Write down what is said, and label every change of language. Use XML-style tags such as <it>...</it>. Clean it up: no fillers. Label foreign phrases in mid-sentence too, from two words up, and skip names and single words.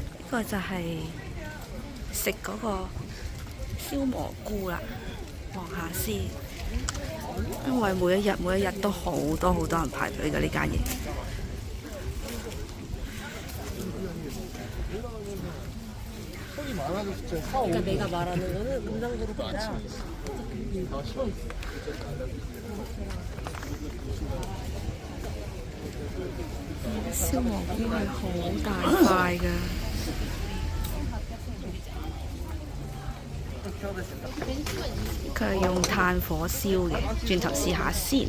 <yue>個就係食嗰個燒蘑菇啦，望下先。因為每一日都好多人排隊嘅呢間嘢。</yue> <ko>그러니까 내가 말하는 거는 금상구로보다</ko> <yue>燒蘑菇係好大塊㗎。佢係用炭火燒嘅，轉頭試下先。</yue>